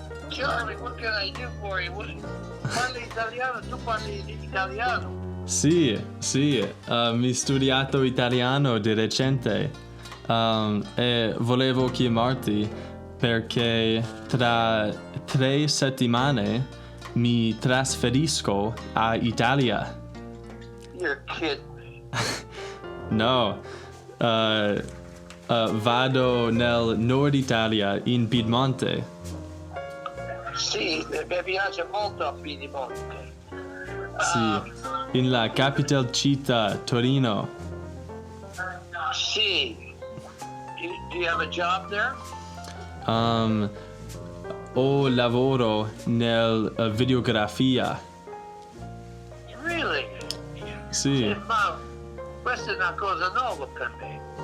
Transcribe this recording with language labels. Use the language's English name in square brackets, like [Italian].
[English] Charlie, what can I do for you? [Italian] Parli italiano? Tu parli italiano? Sì, mi studiato italiano di recente. E volevo chiamarti perché tra 3 settimane mi trasferisco a Italia. [English] You're kidding me. [Italian] No, vado nel nord Italia, in Piedmonte. Sì, mi piace molto a Piedimonte. Sì, in la capital città, Torino. [English] Sì. Do you have a job there? [Italian] Ho lavoro nel videografia. [English] Really? [Italian] Sì. Ma questa è una cosa nuova per me.